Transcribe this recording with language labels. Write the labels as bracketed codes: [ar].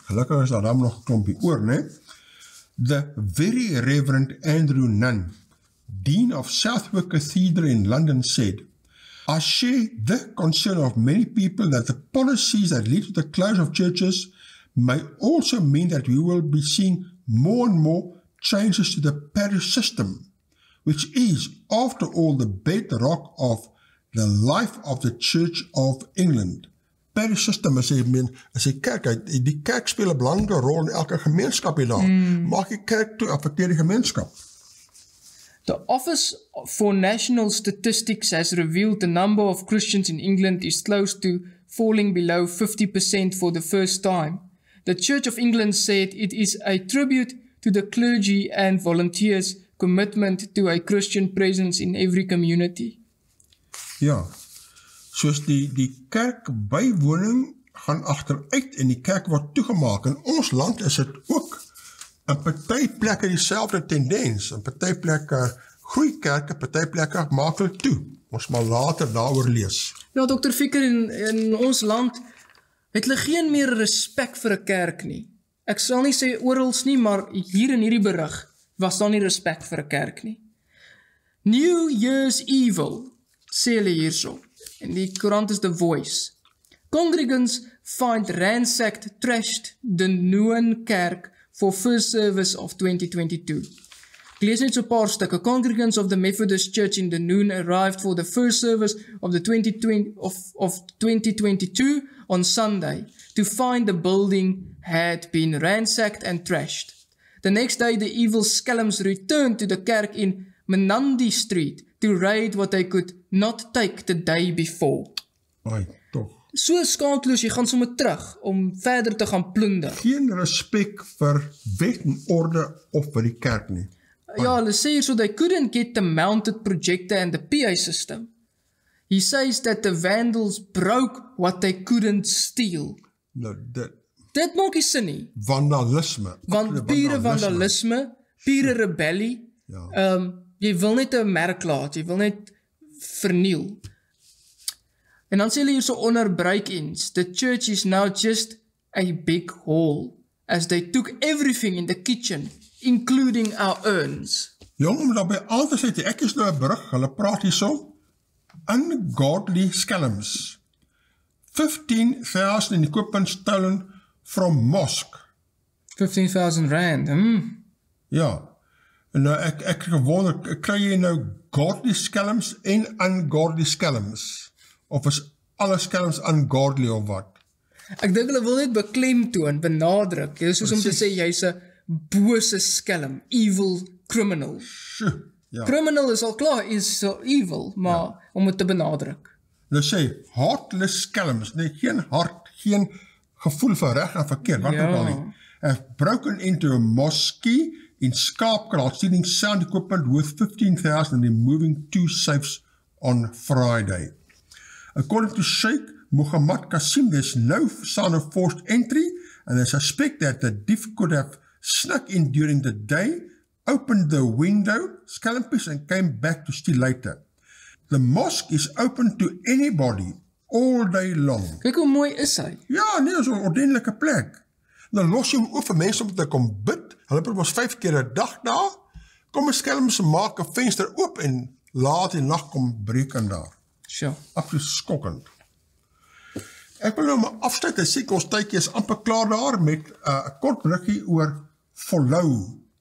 [af] Gelukkig is daar dan nog 'n klompie oor, né? [en] The Very Reverend Andrew Nunn, Dean of Southwark Cathedral in London, said, I share the concern of many people that the policies that lead to the close of churches may also mean that we will be seeing more and more changes to the parish system, which is, after all, the bedrock of the life of the Church of England. [af] Parish system is 'n kerk. Die kerk speel 'n belangrike rol in elke gemeenskap hier daar. Maak die kerk toe affekteer die gemeenskap. [en] The Office for National Statistics has revealed the number of Christians in England is close to falling below 50% for the first time. The Church of England said it is a tribute to the clergy and volunteers' commitment to a Christian presence in every community. [af] Ja, soos die kerkbywoning gaan agteruit en die kerk word toegemaak. In ons land is dit ook in party plekke dieselfde tendens. In party plekke groei kerke, party plekke maak hulle toe. Ons maar later daaroor lees. Ja, Dr. Ficker, in ons land het hulle geen meer respek vir 'n kerk nie. Ek sal nie sê orals nie, maar hier in hierdie berig was daar nie respek vir 'n kerk nie. New Year's Evil, sê hulle hierso. En die koerant is The Voice. [en] Congregants find ransacked, trashed the Nuun kerk for first service of 2022. [af] Ek lees net so 'n paar stukke. [en] Congregants of the Methodist Church in the Nuun arrived for the first service of the 2022 on Sunday to find the building had been ransacked and trashed. The next day, the evil skelms returned to the kerk in Menandi Street to raid what they could not take the day before. [af] Ai, toch. So skaamteloos, jy gaan sommer terug om verder te gaan plunder. Geen respek vir wet en orde of vir die kerk nie. Ja, hulle sê hier so [en] they couldn't get the mounted projector and the PA system. He says that the vandals broke what they couldn't steal. [af] Nou, Dit maak nie sin nie. Vandalisme. Want pure vandalisme, pure rebellie, Ja. jy wil net 'n merk laat, jy wil net verniel. En dan sê hulle hier so onder [en] break-ins, the church is now just a big hall, as they took everything in the kitchen, including our urns. [af] Jong, om daarbij aan te sê, ek is nou 'n brug, hulle praat hier so, ungodly skelms. [en] 15,000 in equipment stolen from mosque. [af] 15,000 rand, Ja, en nou ek gewonder, kry jy nou godly skelms en ungodly skelms? Of is alle skelms ungodly of wat? Ek dink hulle wil net beklemtoon, benadruk. Dit is soos om te sê, jy's 'n bose skelm, [en] evil criminal. [af] Ja. Criminal is al klaar, is so evil, maar om het te benadruk. Nou sê, heartless skelms, nee, geen hart, geen gevoel van reg en verkeerd, wat ook al nie. [en] Have broken into a mosque in Skaapkraal, stealing sound equipment worth 15,000 and removing 2 safes on Friday. According to Sheikh Muhammad Qasim, there's no sign of forced entry, and they suspect that the thief could have snuck in during the day, opened the window, scalpies, and came back to steal later. The mosque is open to anybody, all day long. [af] Kyk hoe mooi is hy. Ja, nee, is 'n ordentlike plek. Dan los jy hom oop vir mense om te kom bid. Hulle probeer ons 5 keer 'n dag daar. Kom 'n skelms maak 'n venster oop en laat die nag kom breek in daar. [en] Sure. [af] Absoluut skokkend. Ek wil nou maar afsluit en sê ons tydjie is amper klaar daar met 'n kort bruggie oor follow.